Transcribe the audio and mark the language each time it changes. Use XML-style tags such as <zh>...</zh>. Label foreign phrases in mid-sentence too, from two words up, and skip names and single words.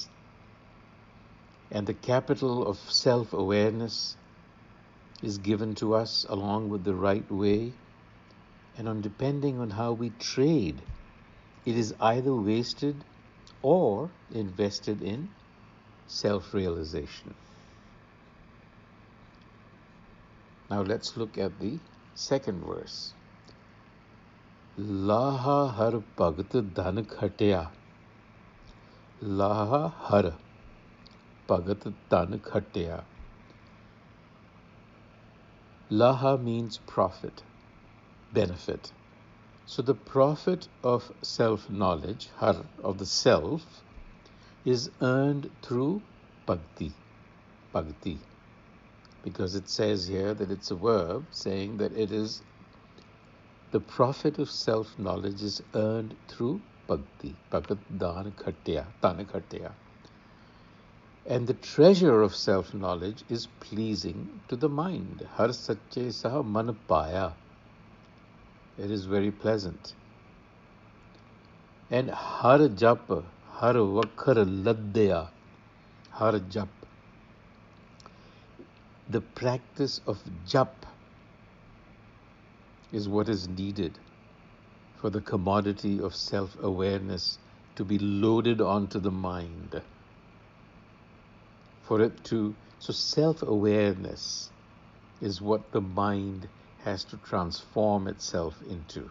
<en>And the capital of self-awareness is given to us along with the right way, and depending on how we trade, it is either wasted or invested in self-realization. Now let's look at the second verse.</en> <pa>ਲਾਹਾ ਹਰਿ ਭਗਤਿ ਧਨੁ ਖਟਿਆ. ਲਾਹਾ ਹਰਿ ਭਗਤਿ ਧਨੁ ਖਟਿਆ.</pa> <en>Laha means profit, benefit. So the profit of self-knowledge, har, of the self, is earned through bhakti. Bhakti. Because it says here that it's a verb saying that it is the profit of self-knowledge is earned through bhakti.</en> <pa>ਭਗਤਿ ਧਨੁ ਖਟਿਆ.</pa> <en>And the treasure of self-knowledge is pleasing to the mind.</en> <pa>ਹਰਿ ਸਚੇ ਸਾਹ ਮਨਿ ਪਾਇਆ.</pa> <en>It is very pleasant.</en> <pa>And ਹਰਿ ਜਪੁ ਹਰਿ ਵਖਰੁ ਲਦਿਆ. ਹਰਿ ਜਪੁ.</pa> <en>The practice of jap is what is needed for the commodity of self-awareness to be loaded onto the mind. So self-awareness is what the mind has to transform itself into.</en>